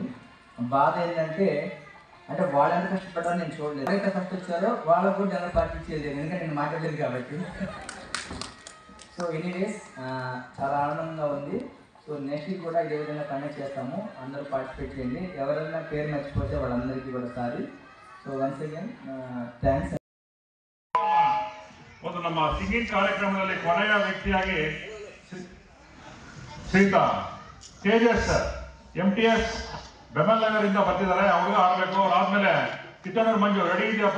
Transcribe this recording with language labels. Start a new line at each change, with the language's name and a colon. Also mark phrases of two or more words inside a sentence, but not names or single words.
Telugu: బాధ ఏంటంటే అంటే వాళ్ళు ఎంత కష్టపడ్డారో నేను చూడలేదు. ఎవరైతే ఫస్ట్ వచ్చారో వాళ్ళకు కూడా
English: general party
Telugu: ఇచ్చేది, ఎందుకంటే నేను మాట్లాడలేదు కాబట్టి.
English: so anyways
Telugu: చాలా ఆనందంగా ఉంది.
English: so next week
Telugu: కూడా ఇదే విధంగా కండక్ట్ చేస్తాము, అందరూ పార్టిసిపేట్ చేయండి. ఎవరైనా పేరు మర్చిపోతే వాళ్ళందరికీ కూడా సారీ.
English: so once again thanks.
Kannada: ಒಂದು ನಮ್ಮ ಸಿಂಗಿಂಗ್ ಕಾರ್ಯಕ್ರಮದಲ್ಲಿ ಕೊನೆಯ ವ್ಯಕ್ತಿಯಾಗಿ
English: ಶ್ರೀಯುತ ತೇಜಸ್ MTS ಬೆಮಲ್ ನಗರಿಂದ
Kannada: ಬರ್ತಿದ್ದಾರೆ. ಅವ್ರಿಗೆ ಆಡ್ಬೇಕು. ಅವ್ರಾದ್ಮೇಲೆ ಕಿತ್ತನೂರು ಮಂಜು ರೆಡಿ ಇದೆಯಪ್ಪ?